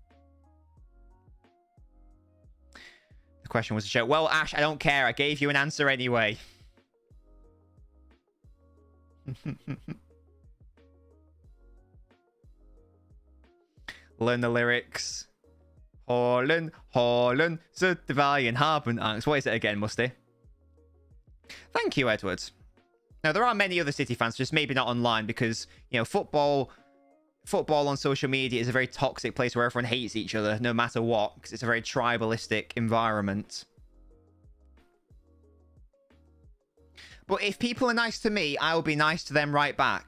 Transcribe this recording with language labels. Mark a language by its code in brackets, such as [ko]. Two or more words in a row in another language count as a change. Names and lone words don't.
[en] The question was a joke. Well, Ash, I don't care. I gave you an answer anyway. Learn the lyrics. [no] Haaland, så det var en harpenangst. [en] What is it again, Musty? Thank you, Edward. Now, there are many other City fans, just maybe not online, because, you know, football on social media is a very toxic place where everyone hates each other, no matter what, because it's a very tribalistic environment. But if people are nice to me, I will be nice to them right back.